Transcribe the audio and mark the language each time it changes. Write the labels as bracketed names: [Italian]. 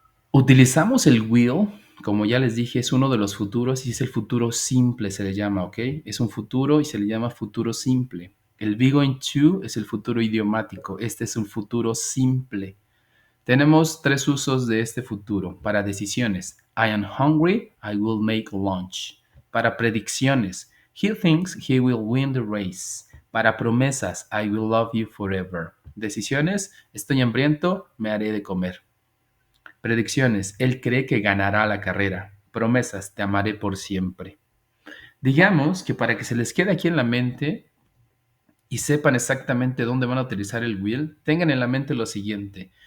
[Spanish] Utilizamos el will, como ya les dije, es uno de los futuros y es el futuro simple, se le llama, ¿ok? Es un futuro y se le llama futuro simple. El be going to es el futuro idiomático. Este es un futuro simple. Tenemos tres usos de este futuro. Para decisiones, [English] I am hungry, I will make lunch. [Spanish] Para predicciones, [English] he thinks he will win the race. [Spanish] Para promesas, [English] I will love you forever. [Spanish] Decisiones, estoy hambriento, me haré de comer. Predicciones, él cree que ganará la carrera. Promesas, te amaré por siempre. Digamos que para que se les quede aquí en la mente y sepan exactamente dónde van a utilizar el will, tengan en la mente lo siguiente.